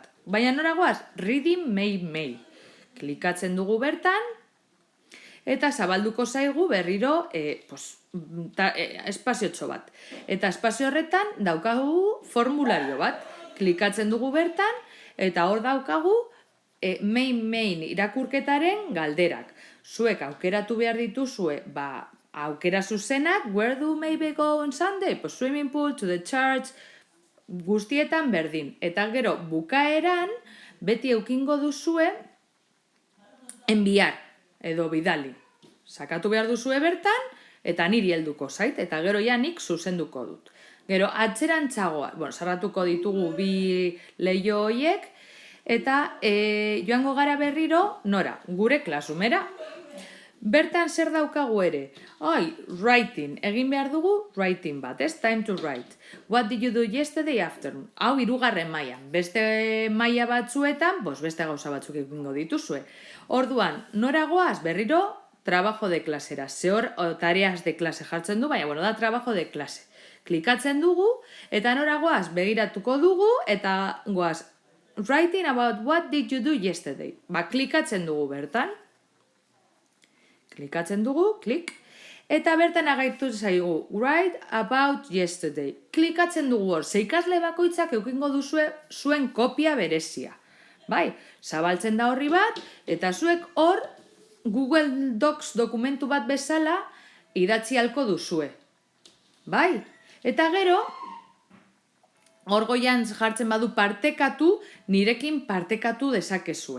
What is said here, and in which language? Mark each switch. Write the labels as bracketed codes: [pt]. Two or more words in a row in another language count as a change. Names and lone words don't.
[eu] Baina noragoaz, [en] reading mail. [eu] Klikatzen dugu bertan, eta zabalduko zaigu berriro espaziotxo bat. Eta espazio horretan daukagu formulario bat. Klikatzen dugu bertan, eta hor daukagu main irakurketaren galderak. Zuek aukeratu behar dituzue, aukera zuzenak, [en] where do maybe go on Sunday? Swimming pool, to the church, [eu] guztietan berdin. Eta gero, bukaeran, beti eukingo duzue, enviar, edo bidali. Sakatu behar duzue bertan, eta niri helduko zait, eta gero nik zuzenduko dut. Gero, atzerantzagoa, sarratuko ditugu bi leio horiek, eta joango gara berriro, nora, gure Classroomera. Bertan zer daukagu ere? Writing, egin behar dugu writing bat, ez? [en] Time to write. What did you do yesterday afternoon? [eu] 3. mailan. Beste maila batzuetan, beste gauza batzuk egingo dituzue. Orduan, nora goaz berriro, [es] trabajo de klasera. [eu] Zehor, [es] tareas de klase [eu] jartzen du, baina, da [es] trabajo de klase. [eu] Klikatzen dugu, eta nora goaz begiratuko dugu, eta goaz, [en] writing about what did you do yesterday. [eu] Klikatzen dugu bertan. Klikatzen dugu, klik. Eta bertan agaitu zaigu, [en] write about yesterday. [eu] Klikatzen dugu hor, ikasle bakoitzak eukingo duzue zuen kopia berezia. Bai, zabaltzen da horri bat, eta zuek hor Google Docs dokumentu bat bezala idatzi halko duzue. Bai, eta gero, hor goian jartzen badu partekatu, nirekin partekatu dezakezue.